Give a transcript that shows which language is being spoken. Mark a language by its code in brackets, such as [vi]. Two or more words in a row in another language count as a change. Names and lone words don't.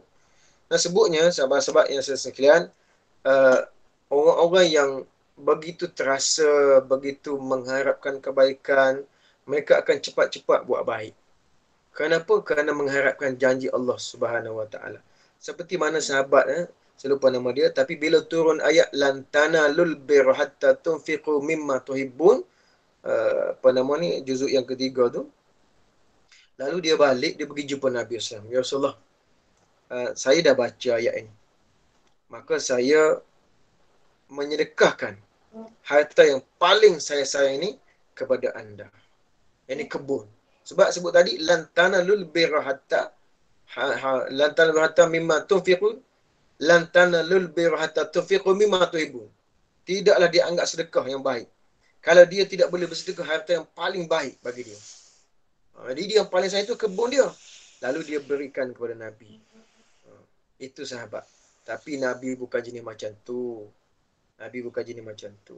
[ms] Nah, sebutnya sahabat-sahabat yang saya sekalian, uh, orang-orang yang begitu terasa, begitu mengharapkan kebaikan, mereka akan cepat-cepat buat baik. Kenapa? Kerana mengharapkan janji Allah [ar] سبحانه وتعالى. [ms] Seperti mana sahabat, saya lupa nama dia, tapi bila turun ayat [ar] لن تنالوا البر حتى تنفقوا مما تحبون, [ms] apa nama ni, juzuk yang ketiga tu, lalu dia balik, dia pergi jumpa Nabi SAW. Ya Rasulullah, saya dah baca ayat ini. Maka saya menyedekahkan harta yang paling saya sayang ini kepada anda. Ini kebun. Sebab sebut tadi, [ar] لن تنالوا البر حتى لن تنالوا حتى مما تنفقون، لن تنالوا البر حتى تنفقوا مما تحبون. [ms] Tidaklah dia anggap sedekah yang baik kalau dia tidak boleh bersedekah harta yang paling baik bagi dia. Jadi dia yang paling sayang itu kebun dia. Lalu dia berikan kepada Nabi. Itu sahabat. Tapi Nabi bukan jenis macam tu. Nabi bukan jenis macam tu.